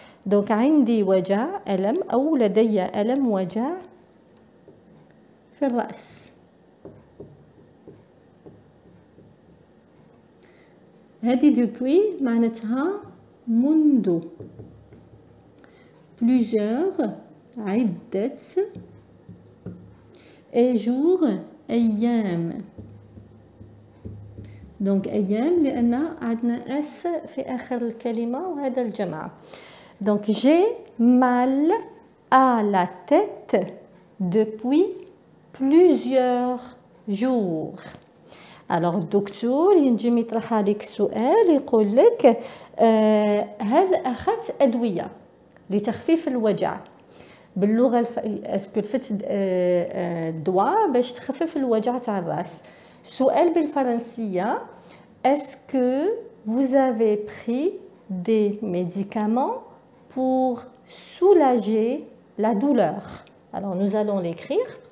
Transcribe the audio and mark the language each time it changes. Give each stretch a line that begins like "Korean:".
Arabic: دونك عندي وجع ألم أو لدي ألم وجع في الرأس. هذه depuis معناتها منذ.
French: plusieurs عدة et jour أيام.
Arabic: دونك أيام لأن عندنا اس في آخر الكلمة وهذا الجمع.
French: دونك j'ai mal à la tête depuis plusieurs jours.
Arabic: alors الدكتور ينجم يطرح عليك سؤال يقول لك هل أخذت أدوية لتخفيف الوجع؟ باللغة اسكو لفت الدواء باش تخفف الوجع تاع الراس.
French: سؤال بالفرنسية est-ce que vous avez pris des médicaments pour soulager la douleur? alors nous allons l'écrire.